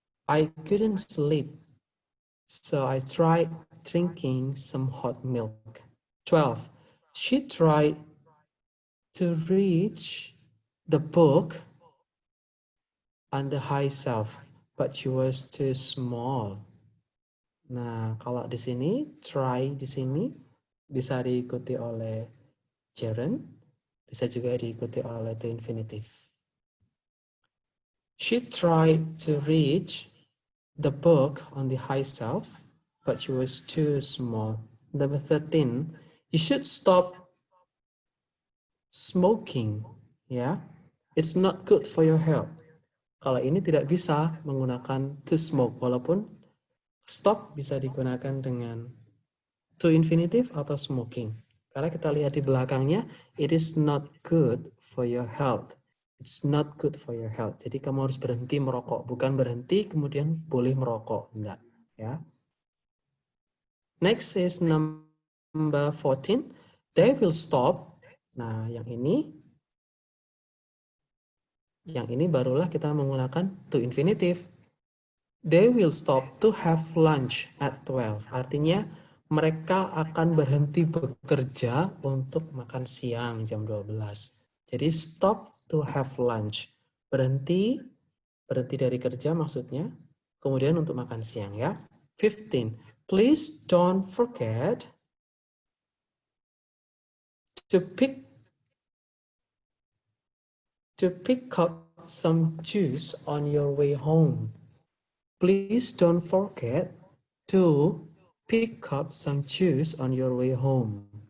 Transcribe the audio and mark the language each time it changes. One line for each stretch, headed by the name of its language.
English: I couldn't sleep, so I tried drinking some hot milk. 12. She tried to reach the book on the high shelf, but she was too small.
Indonesian: Nah, kalau di sini, try di sini bisa diikuti oleh gerund, bisa juga diikuti oleh the infinitive.
English: She tried to reach the book on the high shelf, but she was too small. Number 13, you should stop smoking. Ya, it's not good for your health.
Indonesian: Kalau ini tidak bisa menggunakan to smoke, walaupun stop bisa digunakan dengan to infinitive atau smoking. Karena kita lihat di belakangnya,
English: it is not good for your health. It's not good for your health.
Indonesian: Jadi kamu harus berhenti merokok, bukan berhenti kemudian boleh merokok, enggak, ya.
English: Next is number 14. They will stop.
Indonesian: Nah, yang ini barulah kita menggunakan to infinitive.
English: They will stop to have lunch at 12.
Indonesian: Artinya mereka akan berhenti bekerja untuk makan siang jam 12. Jadi
English: stop to have lunch.
Indonesian: Berhenti dari kerja maksudnya. Kemudian untuk makan siang ya. 15.
English: Please don't forget to pick up some juice on your way home. Please don't forget to pick up some juice on your way home.